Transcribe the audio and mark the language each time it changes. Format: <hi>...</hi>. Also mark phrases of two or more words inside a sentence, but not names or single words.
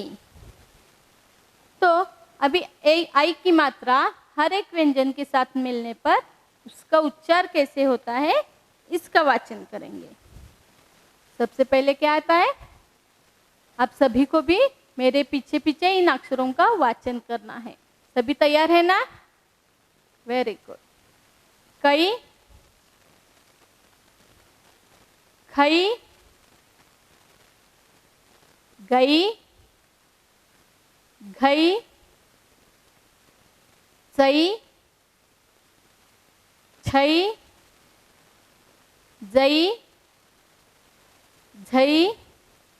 <hi>तो अभी आई की मात्रा हर एक व्यंजन के साथ मिलने पर उसका उच्चार कैसे होता है, इसका वाचन करेंगे। सबसे पहले क्या आता है, आप सभी को भी मेरे पीछे पीछे इन अक्षरों का वाचन करना है। सभी तैयार है ना?</hi> <en>very good.</en> <hi>कई, खई, गई, घई, सई, छई, जई, झई,</hi>